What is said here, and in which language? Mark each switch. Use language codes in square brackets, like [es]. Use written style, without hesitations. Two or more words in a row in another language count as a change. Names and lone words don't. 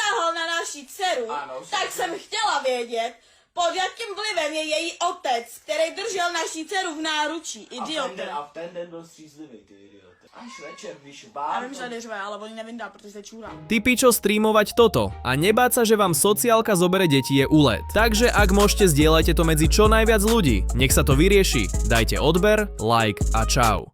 [cs] sahal na naši dceru, Ano, tak jsem chtěla vědět, pod jakým vlivem je její otec, který držel naši dceru v náručí. Idiote. A v ten den byl střízlivý, ty idiote. Až večer, když Já vám... vím, že tady řve, ale oni nevydá, protože se čůra. [sk] Ty pičo streamovať toto a nebáť sa, že vám sociálka zobere deti je úlet. Takže ak môžete, zdieľajte to medzi čo najviac ľudí. Nech sa to vyrieši. Dajte odber, like a čau.